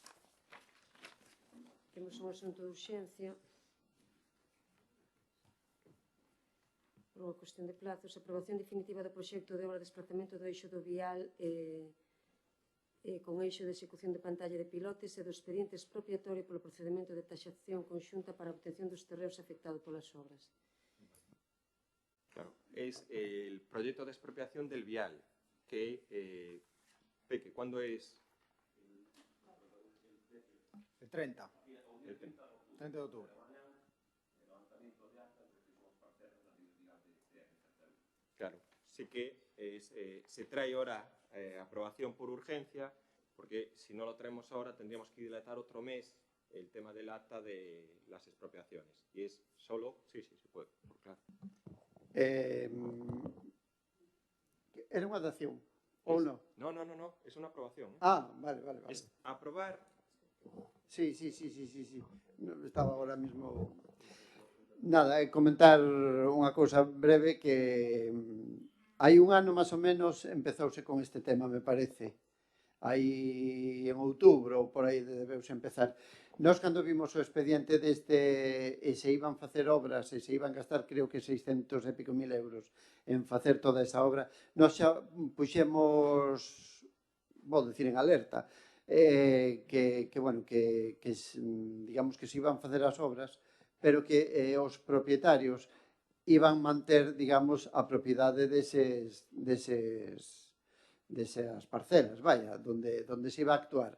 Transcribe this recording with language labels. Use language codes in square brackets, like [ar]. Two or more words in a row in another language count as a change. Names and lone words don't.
[gl] Temos un asunto de urxencia por unha cuestión de plazos, aprobación definitiva do proxecto de obra de desplazamento do eixo do vial con eixo de execución de pantalla de pilotes e do expediente expropiatorio polo procedemento de taxación conxunta para a obtención dos terreos afectados polas obras. [es] Claro, es el proyecto de expropiación del vial, que, Peque, ¿cuándo es? El 30. El 30. 30 de octubre. Claro, sí que se trae ahora aprobación por urgencia, porque si no lo traemos ahora tendríamos que dilatar otro mes el tema del acta de las expropiaciones. Y es solo, sí, se puede, claro. [gl] Era unha dación, ou non? [es] No, es una aprobación. Ah, vale. Es aprobar. Sí. No, estaba ahora mismo... [gl] Nada, comentar unha cousa breve que hai un ano máis ou menos empezouse con este tema, me parece. Aí en outubro, por aí debeuse empezar. Nós, cando vimos o expediente deste e se iban facer obras e se iban gastar, creo que 600 e pico mil euros en facer toda esa obra, nós xa puxemos, vou dicir en alerta, digamos que se iban facer as obras, pero que os propietarios iban manter, digamos, a propiedade desas parcelas, [es] vaya, donde se iba a actuar.